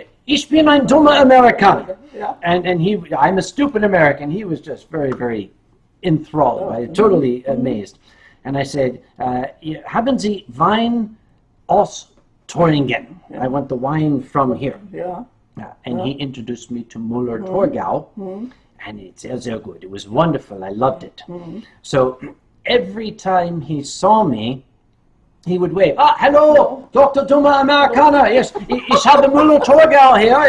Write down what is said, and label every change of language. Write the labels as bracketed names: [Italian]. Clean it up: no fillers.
[German] Ich bin ein dummer Amerikaner. [English] Yeah. And I'm a stupid American. He was just very, very enthralled, totally amazed. And I said, [German] haben Sie Wein aus Thüringen? [English] I want the wine from here. Yeah. And he introduced me to Müller-Thurgau, and it's [German] sehr [English] good. It was wonderful. I loved it. So every time he saw me, he would wave. Ah, hello, Dr. Dummer Amerikaner. Yes, [German] ich habe Müller-Thurgau [English] here.